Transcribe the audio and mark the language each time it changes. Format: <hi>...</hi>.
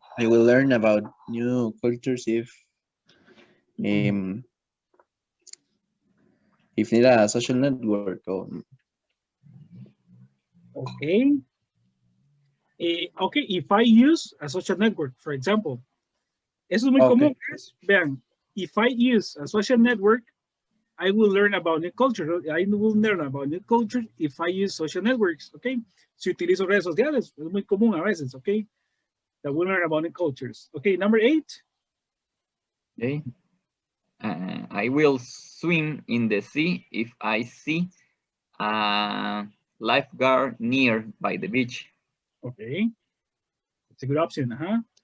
<en>will learn about new cultures if need a social network or Okay. Okay, if I use a social network, for example,</en> <es>eso es muy común,</es> <en>guys. Vean, if I use a social network, I will learn about new culture. I will learn about new culture if I use social networks, okay?</en> <es>Si utilizo redes sociales, es muy común a veces, okay?</es> <en>That we'll learn about new cultures. Okay, number 8. Okay. I will swim in the sea if I see a lifeguard near by the beach. Okay, it's a good option, huh?</en>